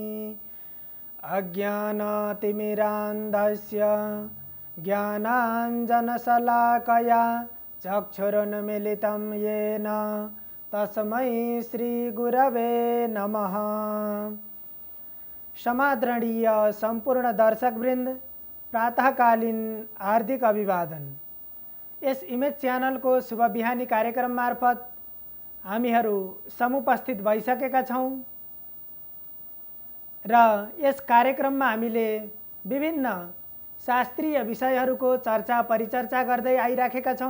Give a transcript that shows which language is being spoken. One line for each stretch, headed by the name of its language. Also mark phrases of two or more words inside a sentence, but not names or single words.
Sanskrit: अज्ञानतिमिरान्धस्य ज्ञानाञ्जनशलाकया चक्षुरुन्मीलितं येन तस्मै श्रीगुरवे नमः।
Nepali: समादरणीय संपूर्ण दर्शकवृन्द, प्रातःकालीन हार्दिक अभिवादन। यस इमेज च्यानल को शुभ बिहानी कार्यक्रम मार्फत हामीहरू समुपस्थित भइसकेका छौं र यस कार्यक्रममा हामीले विभिन्न शास्त्रीय विषयहरूको चर्चा परिचर्चा गर्दै आइराखेका छौं।